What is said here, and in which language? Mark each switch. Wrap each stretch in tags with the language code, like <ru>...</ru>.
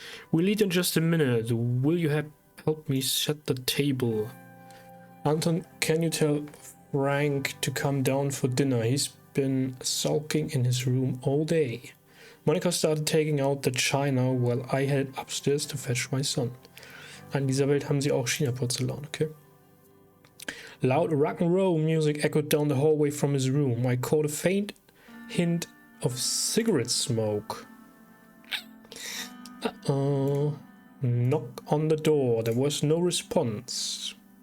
<en>We'll eat in just a minute. Will you help me set the table? Anton, can you tell Frank to come down for dinner? He's been sulking in his room all day. Monica started taking out the china while I headed upstairs to fetch my son.</en> <de>An dieser Welt haben sie auch China-Porzellan, okay?</de> <en>Loud rock'n'roll music echoed down the hallway from his room. I caught a faint hint of cigarette smoke. Uh-oh. Knock on the door. There was no response.</en>